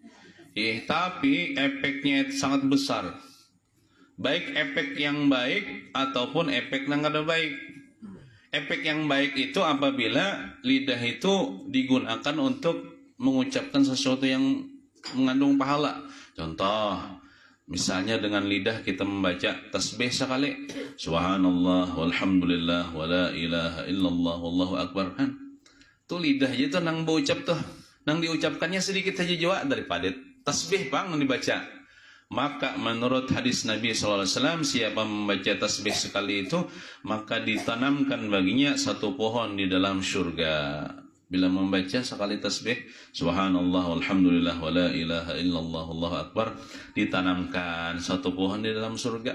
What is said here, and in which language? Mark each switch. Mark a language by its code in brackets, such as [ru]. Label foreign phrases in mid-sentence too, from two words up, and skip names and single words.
[bjn] Tapi efeknya itu sangat besar. Baik efek yang baik ataupun efek yang kada baik. Efek yang baik itu apabila lidah itu digunakan untuk mengucapkan sesuatu yang mengandung pahala. Contoh, misalnya dengan lidah kita membaca tasbih sekali, [ar] سبحان الله والحمد لله ولا إله إلا الله والله أكبر, kan? [bjn] Tuh lidah aja tuh nang berucap tuh, nang diucapkannya sedikit saja jua daripada tasbih bang dibaca. Maka menurut hadis Nabi SAW, siapa membaca tasbih sekali itu, maka ditanamkan baginya satu pohon di dalam surga. Bila membaca sekali tasbih, [ar] سبحان الله والحمد لله ولا إله إلا الله والله أكبر, [bjn] ditanamkan satu pohon di dalam surga.